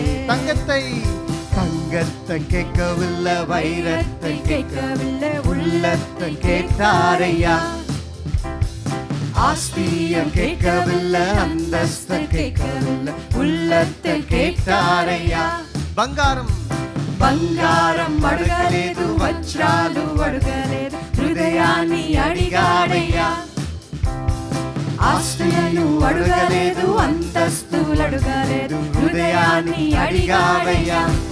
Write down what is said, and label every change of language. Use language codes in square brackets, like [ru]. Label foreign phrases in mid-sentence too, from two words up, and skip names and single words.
[ta] தங்கத்தை கேட்கவில்லை, வைரத்தை கேட்கவில்லை, உள்ளத்தை கேட்டாரையா. ஆஸ்தியம் கேட்கவில்லை, அந்தஸ்தை கேட்கவில்லை, உள்ளத்தை கேட்டாரையா. [te] బంగారం అడగలేదు, వజ్రాలు అడగలేదు, హృదయాన్ని అడిగాడయ్యా. ఆస్తులను అడగలేదు, అంతస్తులు అడగలేదు, హృదయాన్ని అడిగాడయ్యా.